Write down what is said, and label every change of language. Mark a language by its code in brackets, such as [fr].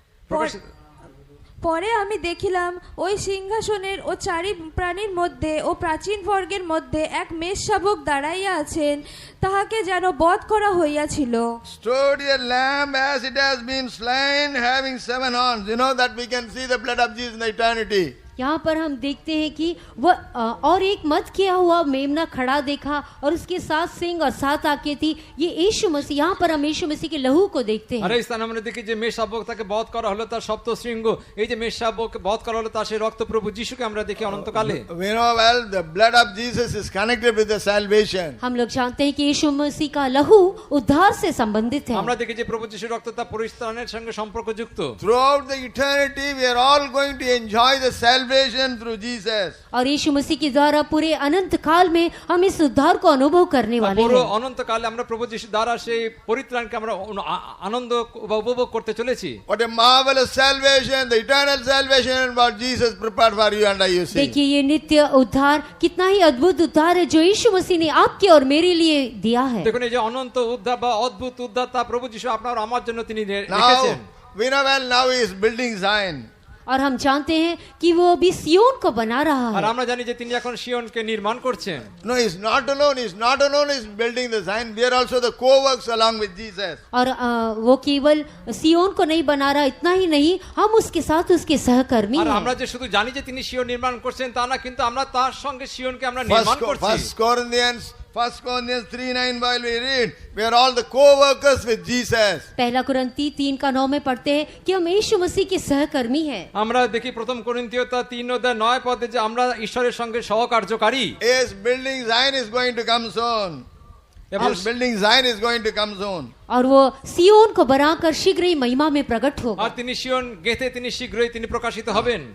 [bn] প্রকাশিত পরে আমি দেখিলাম ওই সিংহাসনের ও চারি প্রাণীর মধ্যে ও প্রাচীন বর্গের মধ্যে এক মেষশাবক দাঁড়াইয়া আছেন, তাহাকে যেন বধ করা হইয়াছিল। [en] Stood a lamb as it has been slain, having 7 horns. You know that we can see the blood of Jesus in the eternity. [hi] यहाँ पर हम देखते हैं कि वह और एक मत किया हुआ मेमना खड़ा देखा और उसके 7 सींग और 7 आंखें थी। ये यीशु मसीह, यहाँ पर हम यीशु मसीह की लहू को देखते [bn] আর [hi] हैं। [bn] এই স্থানে আমরা দেখি যে মেষশাবক তাকে বধ করা হলো, তার সপ্ত শৃঙ্গ, এই যে মেষশাবক বধ করা হলো তার সেই রক্ত প্রভু যিশুকে আমরা দেখি অনন্তকালে। [en] We know well the blood of Jesus is connected with the salvation. [hi] हम लोग जानते हैं कि यीशु मसीह का लहू उद्धार से संबंधित है। [bn] আমরা দেখি যে প্রভু যিশুর রক্ত তার পরিত্রাণের সঙ্গে সম্পর্কযুক্ত। [en] Throughout the eternity, we are all going to enjoy the salvation through Jesus. [hi] और यीशु मसीह के द्वारा पूरे अनंत काल में हम इस उद्धार को अनुभव करने [bn] আর [hi] वाले [bn] পুরো [hi] हैं। [bn] অনন্তকালে আমরা প্রভু যিশুর দ্বারা সেই পরিত্রাণকে আমরা আনন্দ বা উপভোগ করতে চলেছি। [en] What a marvelous salvation, the eternal salvation what Jesus prepared for you and I, you see. [hi] देखिए ये नित्य उद्धार कितना ही अद्भुत उद्धार है जो यीशु मसीह ने आपके और मेरे लिए दिया है। [bn] দেখুন এই যে অনন্ত উদ্ধার বা অদ্ভুত উদ্ধার তা প্রভু যিশু আপনার আমার জন্য তিনি রেখেছেন। [en] Now, we know well now he is building Zion. [hi] और हम जानते हैं कि वो अभी सियोन को बना रहा [bn] আর [hi] है। [bn] আমরা জানি যে তিনি এখন সিয়নকে নির্মাণ করছেন। [en] No, he's not alone. He's not alone. He's building the Zion. We are also the co-works along with Jesus. [hi] और वो केवल सियोन को नहीं बना रहा, इतना ही नहीं, हम उसके साथ उसके सहकर्मी [bn] আর আমরা [hi] हैं। [bn] যে শুধু জানি যে তিনি সিয়ন নির্মাণ করছেন তা না, কিন্তু আমরা তার সঙ্গে সিয়নকে আমরা নির্মাণ করছি। [en] 1 Corinthians 1 Corinthians 3:9 while we read, we are all the co-workers with Jesus. [hi] पहला कुरिन्ती 3:9 में पढ़ते हैं कि हम यीशु मसीह के सहकर्मी हैं। [bn] আমরা দেখি প্রথম করিন্থীয়তা 3:9 যে আমরা ঈশ্বরের সঙ্গে সহকার্যকারী। [en] Yes, building Zion is going to come soon. [bn] এবং [en] Yes, building Zion is going to come soon. [hi] और वो सियोन को बनाकर शीघ्र ही महिमा में प्रकट होगा। [bn] আর তিনি সিয়ন গেতে তিনি শীঘ্রই তিনি প্রকাশিত হবেন।